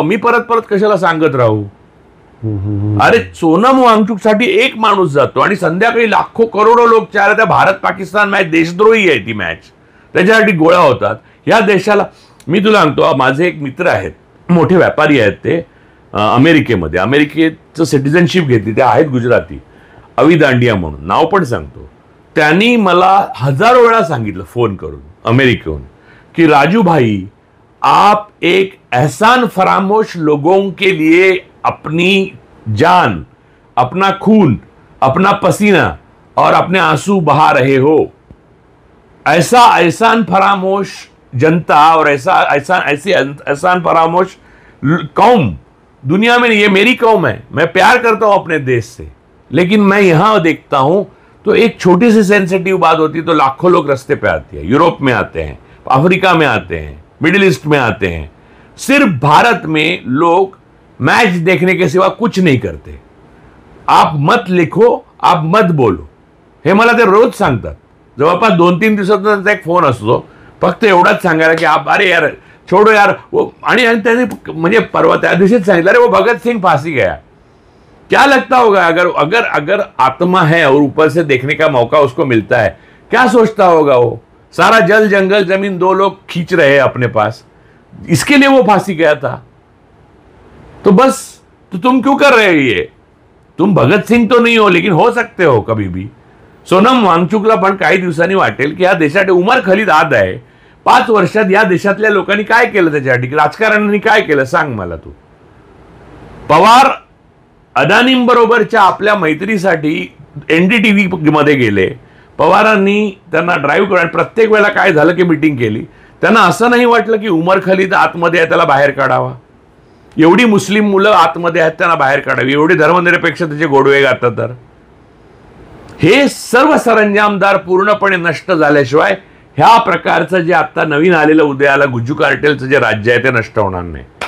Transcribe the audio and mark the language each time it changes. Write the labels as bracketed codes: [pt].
[mr] मी परत कशाला सांगत राहू. अरे सोनम वांगचुकसाठी एक माणूस जातो आणि संध्याकाळी लाखो करोडो लोक त्या भारत पाकिस्तान मॅच देशद्रोही आहे ती मॅच, त्याच्यासाठी गोळा होतात. या देशाला मी तुला सांगतो, माझे एक मित्र आहेत, मोठे व्यापारी आहेत ते अमेरिकेमध्ये, अमेरिकेचं सिटिझनशिप घेतली. ते आहेत गुजराती, अवी दांडिया म्हणून नाव पण सांगतो. त्यांनी मला हजारो वेळा सांगितलं फोन करून अमेरिकेहून की [hi] राजू भाई आप एक एहसान फरामोश लोगों के लिए अपनी जान, अपना खून, अपना पसीना और अपने आंसू बहा रहे हो. ऐसा एहसान फरामोश जनता और ऐसी एहसान फरामोश कौम दुनिया में नहीं. ये मेरी कौम है, मैं प्यार करता हूं अपने देश से, लेकिन मैं यहां देखता हूं तो एक छोटी सी सेंसिटिव बात होती तो लाखों लोग रास्ते पे आते हैं. यूरोप में आते हैं, अफ्रीका में आते हैं, मिडिल ईस्ट में आते हैं. सिर्फ भारत में लोग मैच देखने के सिवा कुछ नहीं करते. आप मत लिखो, आप मत बोलो, [mr] हे मला ते रोज सांगतात. जवळपास 2-3 दिवसात त्यांचा एक फोन असतो. फक्त एवढाच सांगायला की अरे यार छोडो यार आणि त्यांनी म्हणजे परवा त्या दिवशीच सांगितलं, [hi] अरे वो भगत सिंह फांसी गया, क्या लगता होगा अगर अगर अगर आत्मा है और ऊपर से देखने का मौका उसको मिलता है, क्या सोचता होगा वो? सारा जल जंगल जमीन 2 लोग खींच रहे हैं अपने पास, इसके लिए वो फांसी गया था। तो बस, तो तुम क्यों कर रहे हो ये? तुम भगत सिंग तो नहीं हो, लेकिन हो सकते हो कभी भी। [mr] सोनम वांगचुकला पण काही दिवसांनी वाटेल की या देशासाठी उमर खलिद आद आहे, 5 वर्षात या देशातल्या लोकांनी काय केलं त्याच्यासाठी, राजकारण्यांनी काय केलं सांग मला तू। पवार अदानींबरोबरच्या आपल्या मैत्रीसाठी एनडीटीव्ही मध्ये गेले, पवारांनी त्यांना ड्राईव्ह करून प्रत्येक वेळेला काय झालं की मीटिंग केली, त्यांना असं नाही वाटलं की उमर खलिद आतमध्ये आहे त्याला बाहेर काढावा, एवढी मुस्लिम मुलं आतमध्ये आहेत त्यांना बाहेर काढावी, एवढी धर्मनिरपेक्ष त्याचे गोडवे गातात, तर हे सर्व सरंजामदार पूर्णपणे नष्ट झाल्याशिवाय ह्या प्रकारचं जे आता नवीन आलेलं उदयाला गुज्जू कार्टेलचं जे राज्य आहे ते नष्ट होणार नाही।